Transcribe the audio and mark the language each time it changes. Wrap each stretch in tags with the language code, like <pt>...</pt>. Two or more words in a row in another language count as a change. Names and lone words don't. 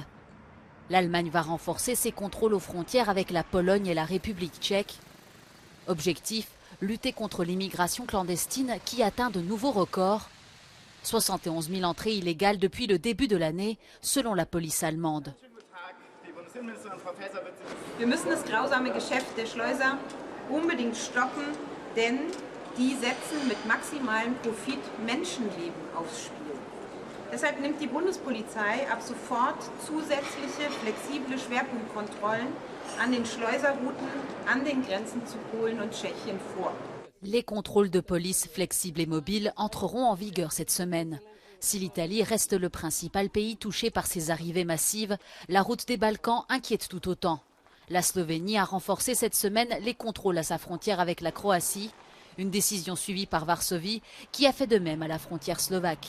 <fr>L'Allemagne va renforcer ses contrôles aux frontières avec la Pologne et la République tchèque. Objectif, lutter contre l'immigration clandestine qui atteint de nouveaux records. 71 000 entrées illégales depuis le début de l'année, selon la police allemande.</fr> <de>Wir müssen das grausame Geschäft der Schleuser unbedingt stoppen, denn die setzen mit maximalem Profit Menschenleben aufs Spiel. Deshalb nimmt die Bundespolizei ab sofort zusätzliche flexible Schwerpunktkontrollen an den Schleuserrouten an den Grenzen zu Polen und Tschechien vor.</de> <fr>Les contrôles de police flexibles et mobiles entreront en vigueur cette semaine. Si l'Italie reste le principal pays touché par ces arrivées massives, la route des Balkans inquiète tout autant. La Slovénie a renforcé cette semaine les contrôles à sa frontière avec la Croatie, une décision suivie par Varsovie qui a fait de même à la frontière slovaque.</fr>